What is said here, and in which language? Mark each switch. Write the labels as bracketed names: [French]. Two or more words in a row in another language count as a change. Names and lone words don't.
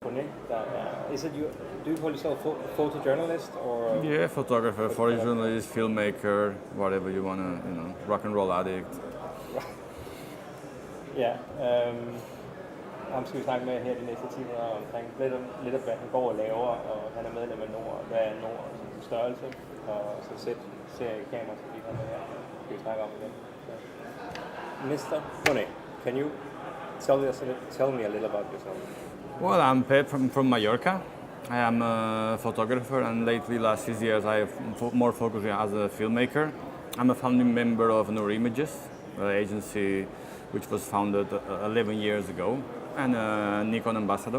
[English] Bonet. Is it you? Do you call yourself photojournalist or? Yeah, photographer, photojournalist, filmmaker, whatever you wanna, rock and roll addict. [Danish] Ja, ham skal vi snakke med her de næste timer omkring lidt af hvad han går og laver, og han er medlem af NOOR. Hvad er NOOR som størrelse, og så Z-serie kamera, så vi kommer her. Skal vi snakke om det. [English] Mr. Bonet, can you tell me a little about yourself? Well, I'm Pep from Mallorca. I am a photographer, and lately, last 6 years, I have more focused as a filmmaker. I'm a founding member of NOOR Images, an agency which was founded 11 years ago, and a Nikon ambassador.